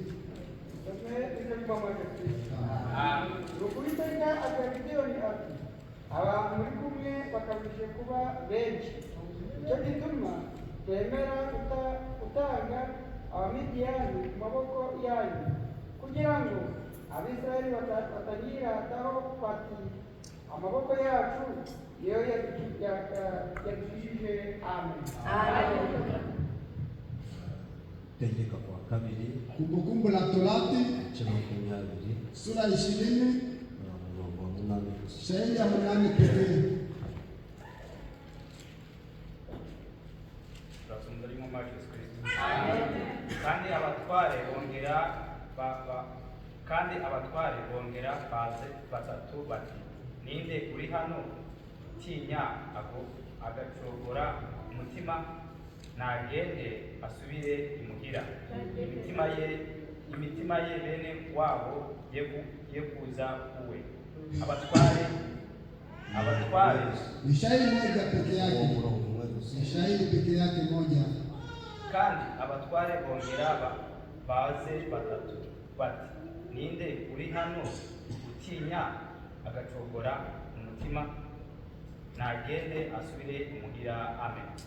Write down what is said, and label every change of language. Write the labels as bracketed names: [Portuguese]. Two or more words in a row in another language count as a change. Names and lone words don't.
[Kinyarwanda] Ukuliteka akaribio ni ati abantu muri kumwe bakabije kuba benshi, icyo gituma twemera utanga Abamidiyani mu maboko yanyu kugira ngo Abisirayeli batanyirataho bati amaboko yacu iyo yadukijije. Amen. Tegeka kwa kabiri [Swahili] Kumbukumbu la Torati sura 20 shairi ya 8 pekee. [Kinyarwanda] Kandi abatware bongera baze batatu bati ninde uri hano tinya agacogora umutima nagende asubire imuhira imitima ye bene wabo ye kuza uwe. Abatware [Swahili] ni shairi moja peke yake, ni shairi peke yake moja. [Kinyarwanda] Kandi abatware bongera baze batatu bati ninde uri hano utinya agacogora umutima nagende asubire imuhira. Amen.